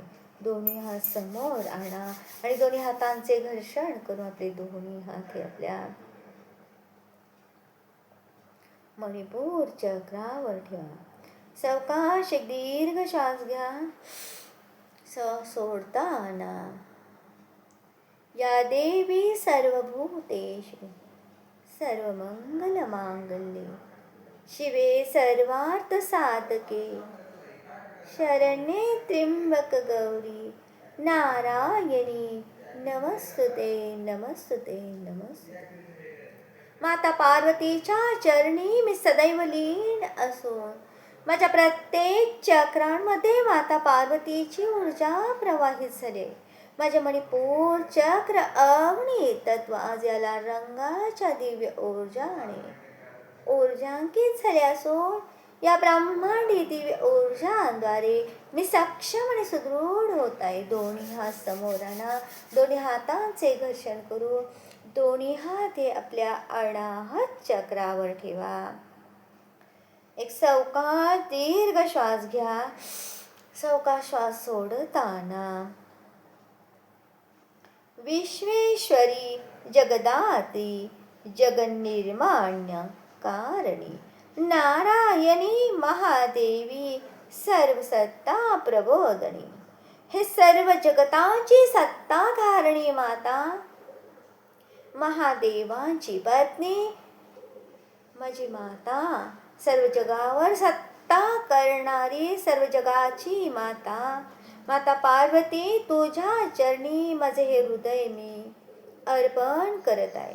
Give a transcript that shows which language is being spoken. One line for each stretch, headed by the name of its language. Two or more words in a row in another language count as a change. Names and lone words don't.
Marathi: दोन्ही हात समोर आणा आणि दोन्ही हातांचे घर्षण करून आपले दोन्ही हात हे आपल्या मणिपूर चक्रावर ठेवा. सावकाश एक दीर्घ श्वास घ्या, सोडताना.
Sanskrit: या देवी सर्वभूतेषु सर्वमंगलमांगल्ये शिवे सर्वार्थ साधके शरण्ये त्र्यंबक गौरी नारायणी नमस्तुते नमस्तुते नमस्तुते.
Marathi: माता पार्वतीच्या चरणी मी सदैव लीन असून माझ्या प्रत्येक चक्रांमध्ये माता पार्वतीची ऊर्जा प्रवाहित झाली. माझे मणिपूर चक्र अग्नी तत्व आज याला रंगाच्या दिव्य ऊर्जांकित झाले असून या ब्रह्मांडी दिव्य ऊर्जांद्वारे मी सक्षम आणि सुदृढ होत आहे. दोन्ही हात समोर आणा, दोन्ही हातांचे घर्षण करून दोन्ही हात हे आपल्या अनाहत चक्रावर ठेवा. एक सावकाश दीर्घ श्वास घ्या, सावकाश श्वास सोडताना.
Sanskrit: विश्वेश्वरी जगदाती जगन्निर्माण्य कारणी नारायणी महादेवी सर्वसत्ता प्रबोधनी.
Marathi: हे सर्व जगताची सत्ता धारणी माता, महादेवांची पत्नी, माझी माता, सर्व जगावर सत्ता करणारी सर्व जगाची माता, माता पार्वती, तुझ्या चरणी माझे हे हृदय मी अर्पण करत आहे.